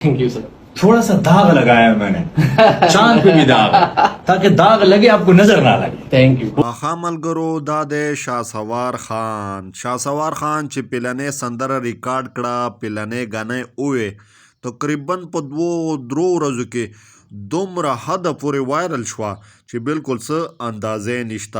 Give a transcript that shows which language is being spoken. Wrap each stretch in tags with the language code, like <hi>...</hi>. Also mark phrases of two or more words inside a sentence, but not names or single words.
<en>Thank you sir.</en> <hi>थोड़ा सा दाग लगाया मैंने चांद पे भी दाग है, ताकि दाग लगे आपको नजर ना लगे।</hi> <en>Thank you.</en> <ps>واخا ملګرو دا د شاسوار خان چې پلنې سندره ریکارډ کړه، پلنې غنې اوې تقریبا په 2-3 ورځو کې دومره حد پورې وایرل شوه چې بالکل څه اندازې نشته.</ps>